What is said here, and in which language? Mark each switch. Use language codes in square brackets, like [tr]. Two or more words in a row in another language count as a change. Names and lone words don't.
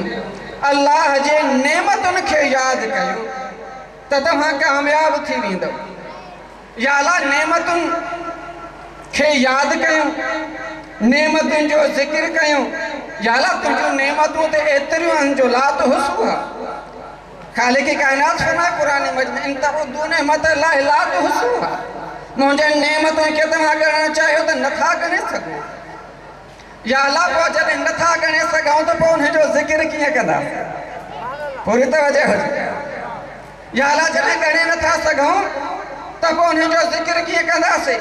[sd] अल्लाह जे नेमतुनि खे यादि कयो त तव्हां कामयाब थी वेंदव। या अल्लाह नेमतुनि खे यादि कयूं, नेमतुनि जो ज़िक्र कयूं। या अल्लाह तुंहिंजूं नेमतूं त एतिरियूं आहिनि जो [ar] لا تحصوها. [sd] खालिक़ कायनात फरमाए क़ुरान मजीद में [ar] إن تعدوا نعمة الله لا تحصوها. [sd] मुंहिंजे नेमतुनि खे तव्हां ॻणणु चाहियो त नथा ॻणे सघो। या अल्लाह पोइ जॾहिं नथा ॻणे सघूं त पोइ हुनजो ज़िक्र कीअं कंदा? पूरी तवज्जो हुजे। या अल्लाह जॾहिं ॻणे नथा सघूं त पोइ हुनजो ज़िक्र कीअं कंदासीं?